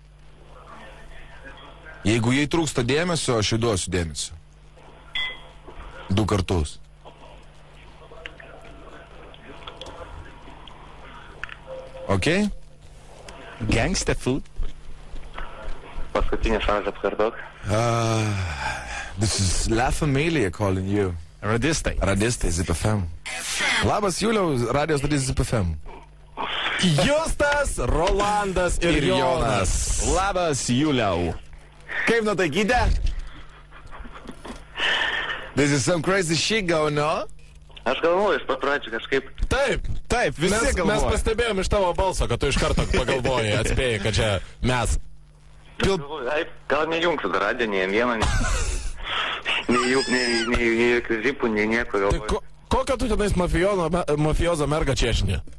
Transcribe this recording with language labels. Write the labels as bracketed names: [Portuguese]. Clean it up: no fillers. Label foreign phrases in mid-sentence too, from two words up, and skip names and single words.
[Lithuanian] Jeigu jai trūksta dėmesio, aš jai duosiu dėmesio. 2 kartus. Ok? [English] Gangsta food. [Lithuanian] Paskutinį šaržą apkartok. [English] This is La Familia calling you. [Lithuanian] Radistai. Radistai, Zip FM. Labas, Juliau, radijos darys Zip FM. Justas, Rolandas ir Jonas. Labas, Juliau. Kaip nutaikyti? [English] This is some crazy shit going on. [Lithuanian] Aš galvoju, iš pat pradžių kažkaip. Taip, mes pastebėjom iš tavo balso, kad tu iš karto pagalvojai, atspėjai, kad čia mes. Galvoju, gal nejungsiu dar radiją, nei vieno, nei jokių zipų, nei nieko. Tai kokią tu tenais mafiozo mergą češinė?